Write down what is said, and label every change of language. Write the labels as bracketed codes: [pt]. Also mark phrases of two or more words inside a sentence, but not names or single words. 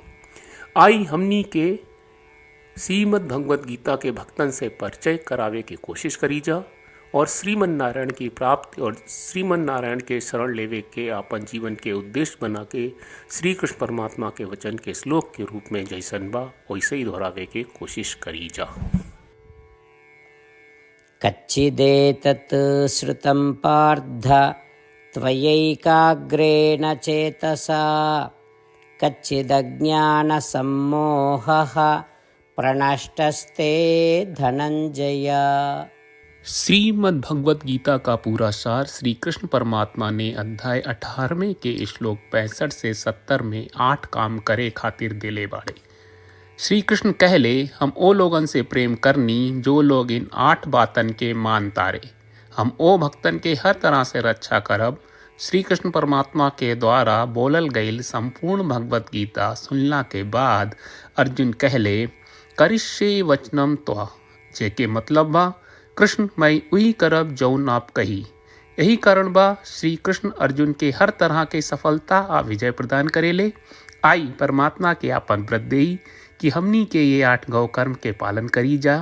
[bho] आई हमनी के श्रीमद् भगवद गीता के भक्तन से परिचय करावे की कोशिश करी जा और श्रीमन नारायण की प्राप्ति और श्रीमन नारायण के शरण लेवे के आपन जीवन के उद्देश्य बना के श्री कृष्ण परमात्मा के वचन के श्लोक के रूप में जैसन बा वैसे ही दोहरावे के कोशिश करी जा। [sa] कच्चिदेतत् श्रुतं पार्थ त्वयैकाग्रेण चेतसा कच्चिदज्ञानसम्मोहः प्रणष्टस्ते धनंजय। [bho] श्रीमद् भगवद गीता का पूरा सार श्री कृष्ण परमात्मा ने अध्याय 18वें के श्लोक 65 से 70 में 8 काम करे खातिर दिले बाड़े। श्री कृष्ण कहले, हम ओ लोगन से प्रेम करनी जो लोग इन 8 बातन के मान तारे। हम ओ भक्तन के हर तरह से रक्षा करब। श्री कृष्ण परमात्मा के द्वारा बोलल गईल संपूर्ण भगवद गीता सुनला के बाद अर्जुन कहले, [sa] करिष्ये वचनम त्वा, [bho] जेके मतलब बा कृष्ण मैं उही करब जौन आप कही। यही कारण बा श्री कृष्ण अर्जुन के हर तरह के सफलता आ विजय प्रदान करेले। आई परमात्मा के आपन व्रत देई कि हमनी के ये 8 गौ कर्म के पालन करी जा।